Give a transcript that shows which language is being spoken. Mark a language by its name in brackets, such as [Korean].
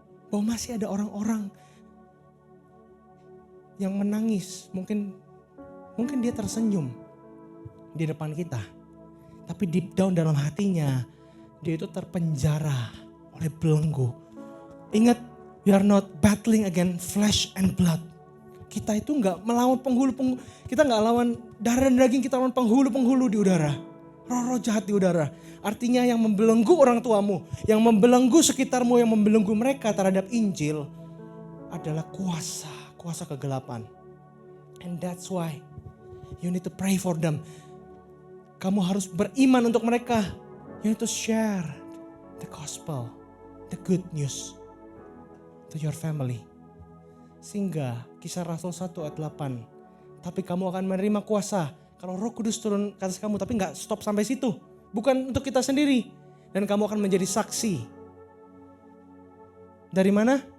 [Indonesian] Bahwa masih ada orang-orang yang menangis, mungkin dia tersenyum di depan kita. Tapi [English] deep down [Indonesian] dalam hatinya, dia itu terpenjara oleh belenggu. Ingat, [English] we are not battling against flesh and blood. [Indonesian] Kita itu nggak melawan penghulu, kita nggak lawan darah dan daging, kita lawan penghulu di udara. Roh-roh jahat di udara. Artinya yang membelenggu orang tuamu, yang membelenggu sekitarmu, yang membelenggu mereka terhadap Injil adalah kuasa kegelapan. [English] And that's why you need to pray for them. [Indonesian] Kamu harus beriman untuk mereka. [English] You need to share the gospel, the good news to your family. [Indonesian] Sehingga Kisah Rasul 1 ayat 8. Tapi kamu akan menerima kuasa kalau Roh Kudus turun ke atas kamu. Tapi gak stop sampai situ. Bukan untuk kita sendiri. Dan kamu akan menjadi saksi. Dari mana?